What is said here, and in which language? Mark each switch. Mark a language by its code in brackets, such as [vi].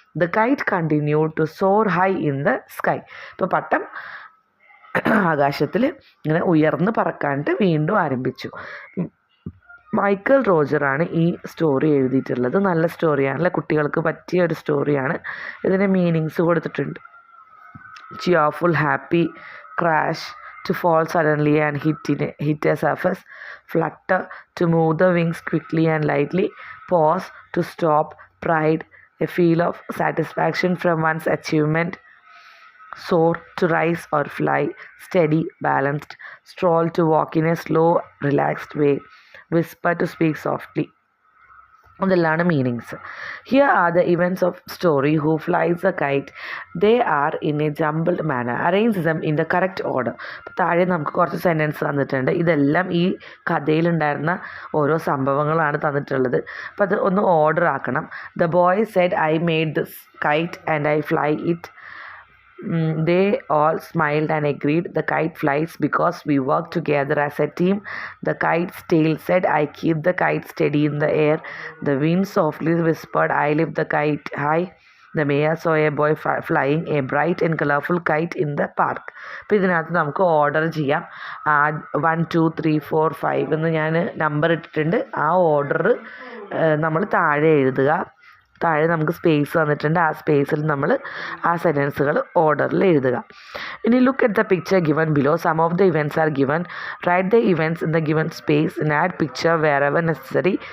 [en] The kite continue to soar high in the sky. [ml] ഇപ്പോൾ പട്ടം ആകാശത്തിൽ ഇങ്ങനെ ഉയർന്ന് പറക്കാനായിട്ട് വീണ്ടും ആരംഭിച്ചു. മൈക്കൽ റോജറാണ് ഈ സ്റ്റോറി എഴുതിയിട്ടുള്ളത്. നല്ല സ്റ്റോറിയാണ്, അല്ലെ, കുട്ടികൾക്ക് പറ്റിയ ഒരു സ്റ്റോറിയാണ്. ഇതിന് മീനിങ്സ് കൊടുത്തിട്ടുണ്ട്. [en] cheerful, happy, crash, to fall suddenly and hit a surface, flutter, to move the wings quickly and lightly, pause, to stop, pride, a feel of satisfaction from one's achievement, soar, to rise or fly, steady, balanced, stroll, to walk in a slow, relaxed way, whisper, to speak softly. [ml] അതെല്ലാം meanings. [en] Here are the events of story. Who flies a kite. They are in a jumbled manner. Arrange them in the correct order. [ml] അപ്പോൾ താഴെ നമുക്ക് കുറച്ച് sentence തന്നിട്ടുണ്ട്. ഇതെല്ലാം ഈ കഥയിലുണ്ടായിരുന്ന ഓരോ സംഭവങ്ങളാണ് തന്നിട്ടുള്ളത്. അപ്പോൾ അത് ഒന്ന് ഓർഡർ ആക്കണം. [en] The boy said I made this kite and I fly it. They all smiled and agreed. The kite flies because we work together as a team. The kite's tail said, I keep the kite steady in the air. The wind softly whispered, I lift the kite high. The mayor saw a boy flying a bright and colorful kite in the park. [ml] അപ്പോൾ ഇതിനകത്ത് നമുക്ക് order ചെയ്യാം. 1 2 3 4 5 എന്ന് ഞാൻ number ഇട്ടിട്ടുണ്ട്. ആ order നമ്മൾ താഴെ എഴുതുക. താഴെ നമുക്ക് സ്പേസ് തന്നിട്ടുണ്ട്. ആ സ്പേസിൽ നമ്മൾ ആ സെൻറ്റൻസുകൾ ഓർഡറിൽ എഴുതുക. [en] ഇനി look at the picture given below. Some of the events are given. Write the events in the given space and add picture wherever necessary.